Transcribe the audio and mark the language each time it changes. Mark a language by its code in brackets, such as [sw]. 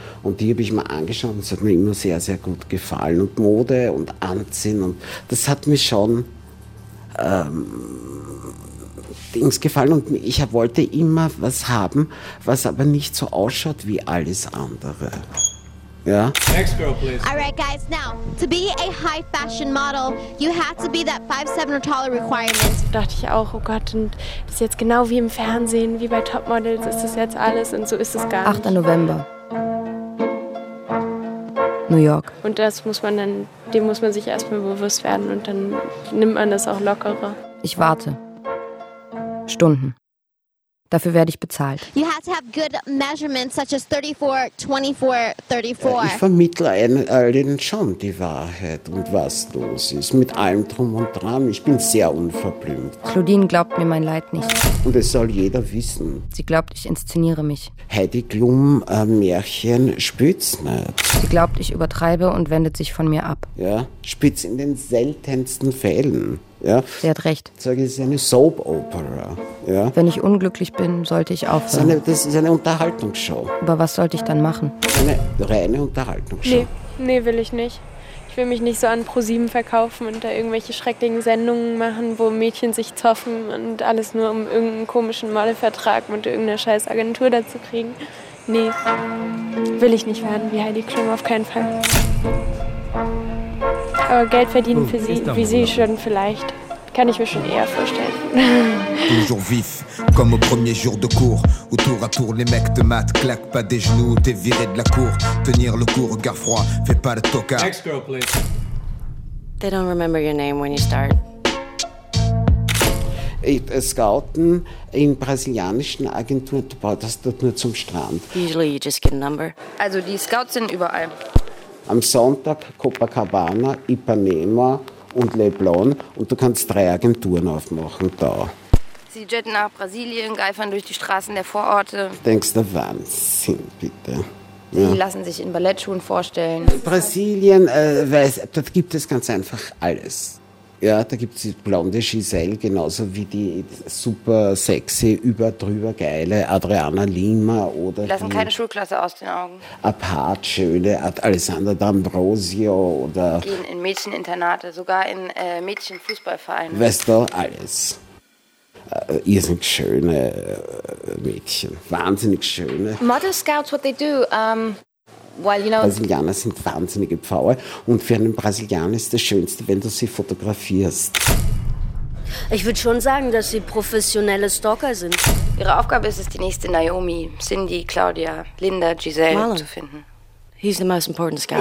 [de] Und die habe ich mir angeschaut und es hat mir immer sehr, sehr gut gefallen. Und Mode und Anziehen, und das hat mir schon Dings gefallen. Und ich wollte immer was haben, was aber nicht so ausschaut wie alles andere. [en] Yeah. Next girl, please. All right, guys. Now, to be a high fashion model, you have to be that 5'7 or taller requirement. [de] So dachte ich auch, oh Gott, und das ist jetzt genau wie im Fernsehen, wie bei Topmodels, ist das jetzt alles und so ist es gar nicht. 8. November. New York. Und das muss man dann, dem muss man sich erstmal bewusst werden und dann nimmt man das auch lockerer. Ich warte. Stunden. Dafür werde ich bezahlt. [en] You have to have good measurements such as 34, 24, 34. [de] Ich vermittle allen schon die Wahrheit und was los ist. Mit allem drum und dran. Ich bin sehr unverblümt. Claudine glaubt mir mein Leid nicht. Und es soll jeder wissen. Sie glaubt, ich inszeniere mich. Heidi Klum, Märchen, spitz nicht. Sie glaubt, ich übertreibe und wendet sich von mir ab. Ja, spitz in den seltensten Fällen. Ja. Sie hat recht. Ich sage, es ist eine Soap-Opera. Ja. Wenn ich unglücklich bin, sollte ich aufhören. Das ist eine Unterhaltungsshow. Aber was sollte ich dann machen? Eine reine Unterhaltungsshow. Nee, will ich nicht. Ich will mich nicht so an ProSieben verkaufen und da irgendwelche schrecklichen Sendungen machen, wo Mädchen sich zoffen und alles nur um irgendeinen komischen Modelvertrag mit irgendeiner scheiß Agentur dazu kriegen. Nee, will ich nicht werden wie Heidi Klum, auf keinen Fall. Aber Geld verdienen für sie, wie sie schon vielleicht, kann ich mir schon eher vorstellen. [fr] Toujours vif, comme au premier jour de cours. Où tour à tour les mecs te matent, claquent pas des genoux, t'es viré de la cour. Tenir le coup, regard froid, fais pas le tocard. [en] Next girl, please. They don't remember your name when you start. [de] Scouten in brasilianischen Agenturen, du baust das dort nur zum Strand. [en] Usually you just get a number. [de] Also die Scouts sind überall. Am Sonntag Copacabana, Ipanema und Leblon und du kannst drei Agenturen aufmachen da. Sie jetten nach Brasilien, geifern durch die Straßen der Vororte. Denkst du, Wahnsinn, bitte. Ja. Sie lassen sich in Ballettschuhen vorstellen. Brasilien, dort gibt es ganz einfach alles. Ja, da gibt es die blonde Giselle, genauso wie die super sexy, überdrüber geile Adriana Lima. Oder die lassen keine Schulklasse aus den Augen. Apart, schöne Alessandra D'Ambrosio. Oder gehen in Mädcheninternate, sogar in Mädchenfußballvereine. Weißt du, alles. Ihr sind schöne Mädchen, wahnsinnig schöne. [en] Model Scouts, what they do, well, you know, [de] Brasilianer sind wahnsinnige Pfaue und für einen Brasilianer ist das Schönste, wenn du sie fotografierst. Ich würde schon sagen, dass sie professionelle Stalker sind. Ihre Aufgabe ist es, die nächste Naomi, Cindy, Claudia, Linda, Giselle Marlon zu finden. [en] He's the most important scout.